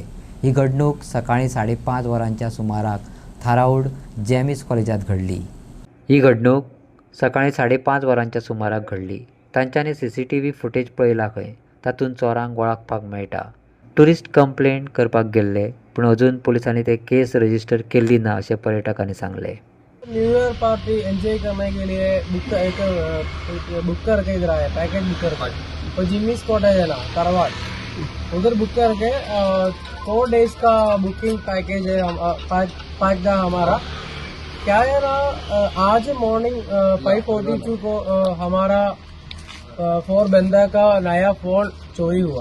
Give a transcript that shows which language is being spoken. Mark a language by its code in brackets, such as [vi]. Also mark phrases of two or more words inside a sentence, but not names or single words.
[kok] ही घडणूक सकाळीं 5:30 वरांच्या सुमाराक थाराऊड जेमिस कॉलेजात घडली. ही घडणूक सकाळीं 5:30 वरांच्या सुमाराक घडली. तांच्यांनी CCTV फुटेज पळयला खंय तातूंत चोरांक वळखपाक मेळटा. ट्युरिस्ट कंप्लेंट करपाक गेल्ले पूण अजून पोलिसांनी ते [en] case register [kok] केल्ली ना अशें पर्यटकांनी सांगले. [en] New Year party enjoy [hi] करने के लिए बुक करके इधर आए, पैकेज बुक करके तो जिम्मी स्पॉट है ना कारवार, उधर बुक करके 4 days का बुकिंग पैकेज है पैक का हमारा. क्या है ना, आज मॉर्निंग 5:42 को हमारा 4 बंदा का नया फोन चोरी हुआ.